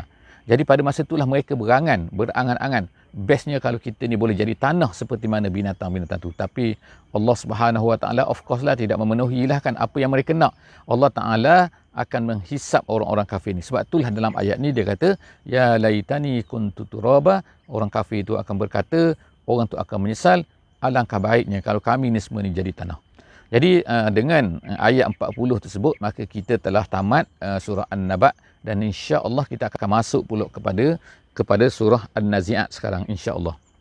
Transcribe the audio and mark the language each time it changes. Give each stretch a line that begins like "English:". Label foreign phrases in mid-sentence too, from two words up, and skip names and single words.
Malay: Jadi pada masa itulah mereka berangan-angan. Bestnya kalau kita ni boleh jadi tanah seperti mana binatang-binatang tu. Tapi Allah Subhanahu Wa Taala
English: of course
Malay: lah tidak memenuhilah kan apa yang mereka nak. Allah Taala akan menghisap orang-orang kafir ni. Sebab itulah dalam ayat ni dia kata,
Arabic: ya laitani kuntu turaba.
Malay: Orang kafir itu akan berkata, orang tu akan menyesal, alangkah baiknya kalau kami ni semua ni jadi tanah. Jadi dengan ayat 40 tersebut, maka kita telah tamat surah An-Naba, dan insya-Allah kita akan masuk pula kepada surah An-Nazi'at sekarang insya-Allah.